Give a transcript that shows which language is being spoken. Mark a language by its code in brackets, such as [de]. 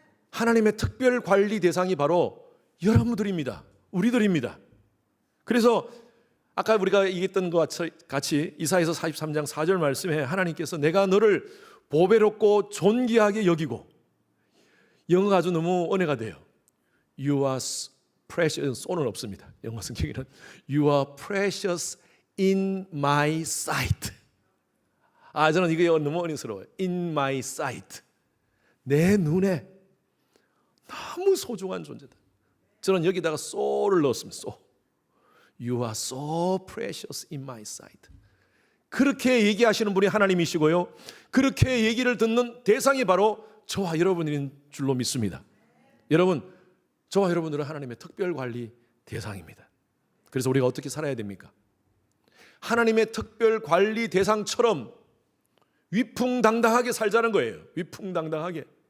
[ko] 하나님의 특별 관리 대상이 바로 여러분들입니다. 우리들입니다. 그래서 아까 우리가 얘기했던 것과 같이 이사야서 43장 4절 말씀에 하나님께서 내가 너를 보배롭고 존귀하게 여기고, 영어가 아주 너무 은혜가 돼요. [en] You are precious, [ko] son은 없습니다. 영어 성경에는 [en] You are precious in my sight. [ko] 저는 이게 너무 은혜스러워요. [en] In my sight. [ko] 내 눈에 너무 소중한 존재다. 저는 여기다가 so를 넣었습니다. [en] so. You are so precious in my sight. [ko] 그렇게 얘기하시는 분이 하나님이시고요, 그렇게 얘기를 듣는 대상이 바로 저와 여러분인 줄로 믿습니다. 여러분, 저와 여러분들은 하나님의 특별관리 대상입니다. 그래서 우리가 어떻게 살아야 됩니까? 하나님의 특별관리 대상처럼 위풍당당하게 살자는 거예요. 위풍당당하게.